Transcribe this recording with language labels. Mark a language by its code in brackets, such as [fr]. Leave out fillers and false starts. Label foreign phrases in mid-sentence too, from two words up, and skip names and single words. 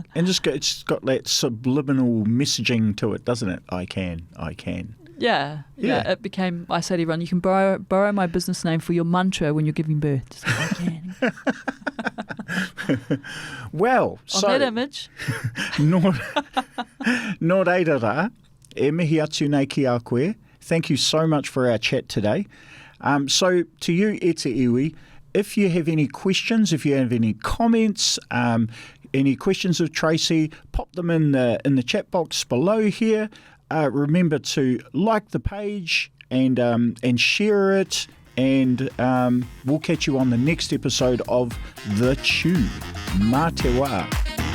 [en] And it's got that subliminal messaging to it, doesn't it? I can. Yeah. It became, I say to everyone, you can borrow my business name for your mantra when you're giving birth. Just like, I can. Well, on that image. [mi] Nō reira rā, e mihi atu nei ki a koe. [en] Thank you so much for our chat today. So to you, [mi] e te iwi, [en] if you have any questions, if you have any comments, any questions of Tracy, pop them in the chat box below here. Remember to like the page and share it, and we'll catch you on the next episode of The Chew. [mi] Mā te wā.